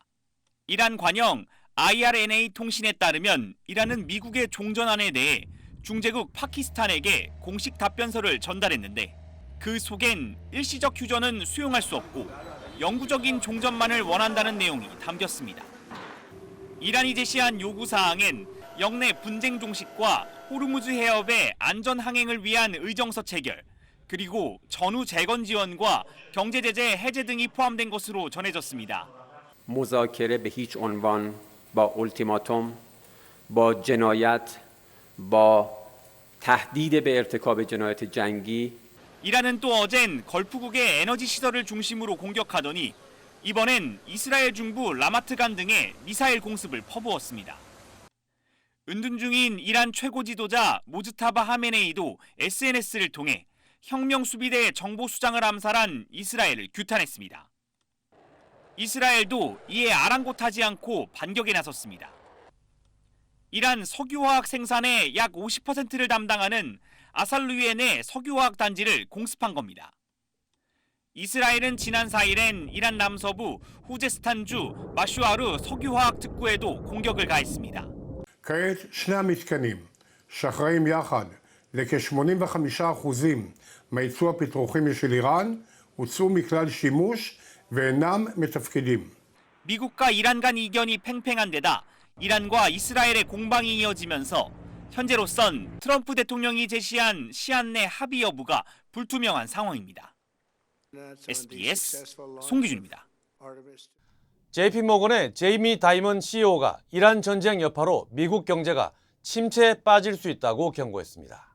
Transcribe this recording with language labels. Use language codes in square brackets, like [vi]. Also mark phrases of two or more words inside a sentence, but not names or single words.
[ko] 이란 관영 IRNA 통신에 따르면 이란은 미국의 종전안에 대해 중재국 파키스탄에게 공식 답변서를 전달했는데 그 속엔 일시적 휴전은 수용할 수 없고 영구적인 종전만을 원한다는 내용이 담겼습니다. 이란이 제시한 요구사항엔 영내 분쟁 종식과 호르무즈 해협의 안전 항행을 위한 의정서 체결, 그리고 전후 재건 지원과 경제 제재 해제 등이 포함된 것으로 전해졌습니다. [fa] مذاکره به هیچ عنوان با اولتیماتوم، با جنایت، با تهدید به ارتکاب جنایت جنگی [ko] 이란은 또 어젠 걸프국의 에너지 시설을 중심으로 공격하더니 이번엔 이스라엘 중부 라마트간 등의 미사일 공습을 퍼부었습니다. 은둔 중인 이란 최고 지도자 모즈타바 하메네이도 SNS를 통해 혁명 수비대 정보수장을 암살한 이스라엘을 규탄했습니다. 이스라엘도 이에 아랑곳하지 않고 반격에 나섰습니다. 이란 석유화학 생산의 약 50%를 담당하는 아살루이엔의 석유화학 단지를 공습한 겁니다. 이스라엘은 지난 4일엔 이란 남서부 후제스탄주 마슈아르 석유화학 특구에도 공격을 가했습니다. [he] כעת שני המתקנים שאחראים יחד לכ-85% מהייצוא הפטרוכימי של איראן הוצאו מכלל שימוש ואינם מתפקדים. [ko] 미국과 이란 간 이견이 팽팽한 데다 이란과 이스라엘의 공방이 이어지면서 현재로선 트럼프 대통령이 제시한 시한 내 합의 여부가 불투명한 상황입니다. SBS 송기준입니다. JP모건의 제이미 다이먼 CEO가 이란 전쟁 여파로 미국 경제가 침체에 빠질 수 있다고 경고했습니다.